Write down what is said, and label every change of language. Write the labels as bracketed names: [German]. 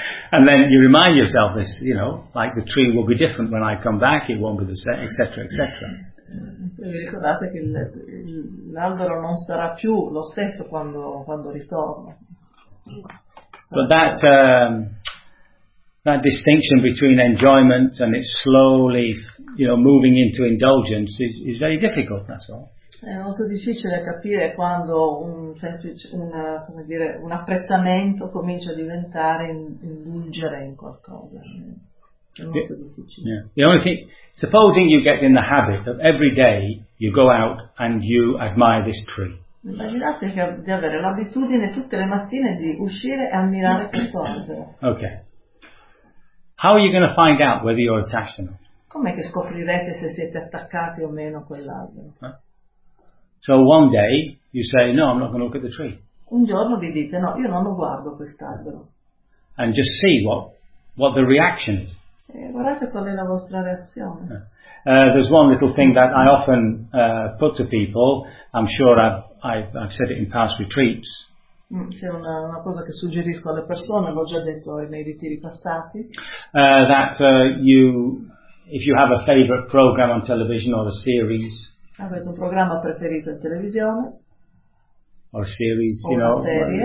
[English] And then you remind yourself this, you know, like the tree will be different when I come back, it won't be the same, etc., etc. [Italian] Ricordate che l'albero non sarà più lo stesso quando ritorno. [English] But that distinction between enjoyment and it slowly, you know, moving into indulgence is very difficult, that's all. [Italian] È molto difficile capire quando un apprezzamento comincia a diventare indulgere in qualcosa. È molto difficile. [English] The only thing, supposing you get in the habit of every day you go out and you admire this tree. [Italian] Immaginate di avere l'abitudine tutte le mattine di uscire e ammirare questo albero. [English] Okay. How are you going to find out whether you're attached or not? [Italian] Com'è che scoprirete se siete attaccati o meno a quell'albero? [English] So one day you say, no, I'm not going to look at the tree. [Italian] Un giorno vi dite, no, io non lo guardo quest'albero. [English] And just see what the reaction is. [Italian] E guardate qual è la vostra reazione. [English] There's one little thing that I often put to people. I'm sure I've said it in past retreats. [Italian] C'è una cosa che suggerisco alle persone, l'ho già detto nei ritiri passati. [English] If you have a favorite program on television or a series. [Italian] Avete un programma preferito in televisione? [English] Or series, [Italian] o [English] you [Italian] una [English] know, [Italian] serie.